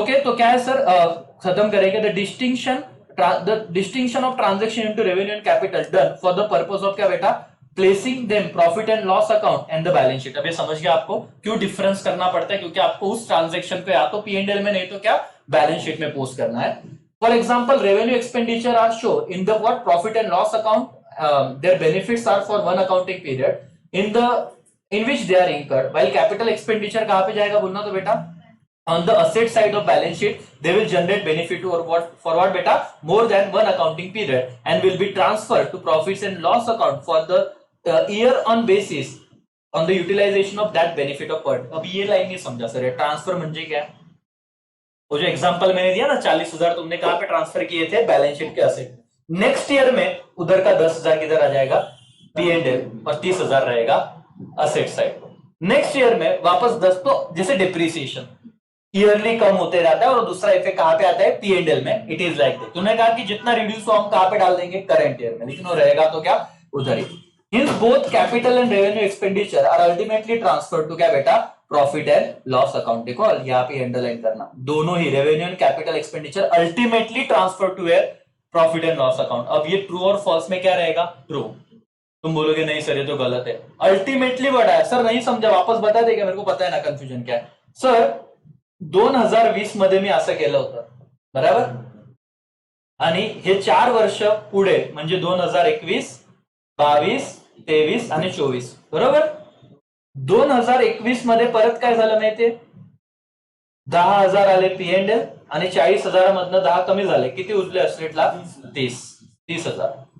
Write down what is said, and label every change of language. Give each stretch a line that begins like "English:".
English: okay,
Hindi: तो क्या है सर, खत्म करेंगे
English: the distinction of transaction into revenue and capital done for the purpose of
Hindi: क्या बेटा,
English: Placing them profit and loss account and the balance sheet.
Hindi: अब ये समझ गया आपको क्यों डिफरेंस करना पड़ता है, क्योंकि आपको उस ट्रांजेक्शन को या तो P&L में नहीं तो क्या बैलेंस शीट में पोस्ट करना है।
English: for example revenue expenditure are show in the what profit and loss account, their benefits are for one accounting period in which they are incurred, while capital expenditure
Hindi: कहां पे जाएगा बोलना तो बेटा
English: on the asset side of balance sheet, they will generate benefit or what for what beta more than one accounting period and will be transferred to profits and loss account for the year on basis on the utilization of that benefit of part।
Hindi: अब ये line नहीं समझा sir, transfer म्हणजे क्या? वो जो example मैंने दिया ना 40,000 तुमने कहां पे ट्रांसफर किए थे बैलेंस शीट के असेट, नेक्स्ट ईयर में उधर का 10,000 किधर आ जाएगा P&L और 30,000 रहेगा असेट साइड। नेक्स्ट ईयर में वापस 10, तो जैसे डिप्रिसिएशन ईयरली कम होते रहता है और दूसरा इफेक्ट कहां पे आता है P&L में।
English: It is like that.
Hindi: तूने कहा कि जितना रिड्यूस हो हम कहां पे डाल देंगे करंट ईयर में, लेकिन वो रहेगा तो क्या उधर ही।
English: hence both capital and revenue expenditure are ultimately transfer to
Hindi: क्या बेटा
English: Profit and loss account.
Hindi: देखो यहाँ पे अंडरलाइन करना, दोनों ही
English: Revenue and capital expenditure ultimately transfer to where profit and loss account.
Hindi: अब ये ट्रू और फॉल्स में क्या रहेगा ट्रू। तुम बोलोगे नहीं सर ये तो गलत है, अल्टीमेटली बड़ा है सर, नहीं समझा वापस बता देगा, मेरे को पता है ना कंफ्यूजन क्या है सर।
Marathi: 2020 मध्ये मी असं केलं होतं बरोबर, आणि हे 4 वर्ष पुढे म्हणजे 2021, 22, 23 आणि 24 बरोबर। 2021 मध्ये परत काय झालं माहितीये 10,000 आले P&L आणि 40,000 मधनं 10 कमी झाले, किती उरले असेटला 30,000।